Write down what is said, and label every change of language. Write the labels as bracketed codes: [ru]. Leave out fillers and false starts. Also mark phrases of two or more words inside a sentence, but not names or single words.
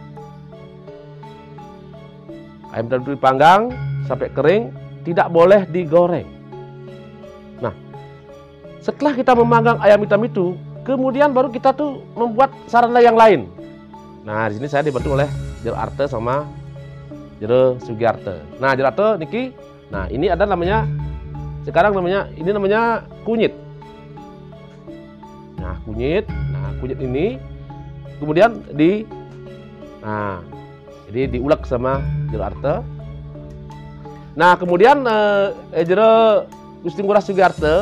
[id] Ayam hitam itu dipanggang sampai kering, tidak boleh digoreng. Nah, setelah kita memanggang ayam hitam itu, kemudian baru kita tuh membuat sarana yang lain. Nah, di sini saya dibantu oleh Jero Arte sama Jero Sugiarte. Nah, Jero Arte niki, nah ini ada namanya sekarang ini namanya kunyit. Nah, kunyit ini kemudian jadi diulek sama Jero Arte. Nah, kemudian Jero Gusti Ngurah Sugiarte.